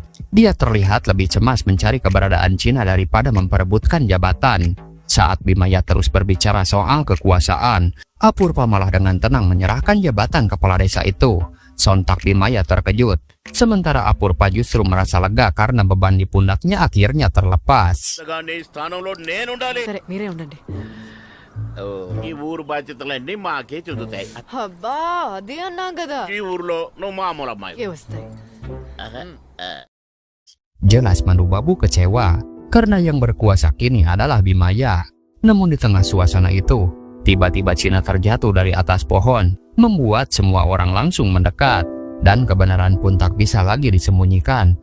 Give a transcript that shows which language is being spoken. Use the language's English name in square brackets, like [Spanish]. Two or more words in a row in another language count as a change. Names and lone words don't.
[Indonesian] Dia terlihat lebih cemas mencari keberadaan Cina daripada memperebutkan jabatan. Saat Bhimaya terus berbicara soal kekuasaan, Apurva malah dengan tenang menyerahkan jabatan kepala desa itu. Sontak Bhimaya terkejut, sementara Apurva justru merasa lega karena beban di pundaknya akhirnya terlepas. [Telugu] నీ స్థానంలో నేనుండాలి. సరే మీరే ఉండండి. ఈ ఊరు బాధ్యతలన్నీ మాకే చెందుతాయి. అబ్బా అదే అన్నాం కదా. ఈ ఊర్లో నువ్వు మామూలు అమ్మాయి. ఏ వస్తాయి. [Indonesian] Jelas Madhubabu kecewa karena yang berkuasa kini adalah Bhimaya. Namun di tengah suasana itu, tiba-tiba Cina terjatuh dari atas pohon, membuat semua orang langsung mendekat. Dan kebenaran pun tak bisa lagi disembunyikan.